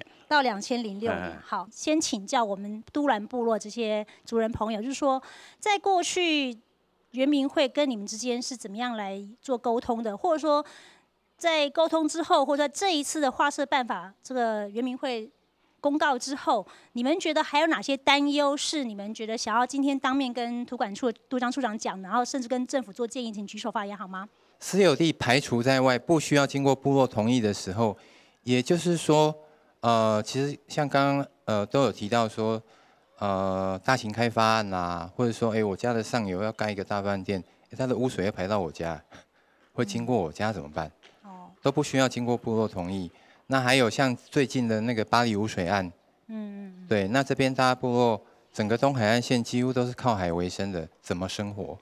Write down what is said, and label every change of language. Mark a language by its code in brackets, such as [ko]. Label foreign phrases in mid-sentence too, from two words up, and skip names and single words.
[zh] 到2006年，好，先請教我們都蘭部落這些族人朋友，就是說，在過去原民會跟你們之間是怎麼樣來做溝通的，或者說在溝通之後，或者在這一次的劃設辦法，這個原民會公告之後，你們覺得還有哪些擔憂是你們覺得想要今天當面跟土管處杜章處長講，然後甚至跟政府做建議，請舉手發言好嗎？私有地排除在外，不需要經過部落同意的時候，也就是說， 其实像刚刚都有提到说，大型开发案啦，或者说我家的上游要盖一个大饭店，它的污水要排到我家，会经过我家怎么办？都不需要经过部落同意。那还有像最近的那个巴黎污水案，对，那这边大家部落整个东海岸线几乎都是靠海为生的，怎么生活？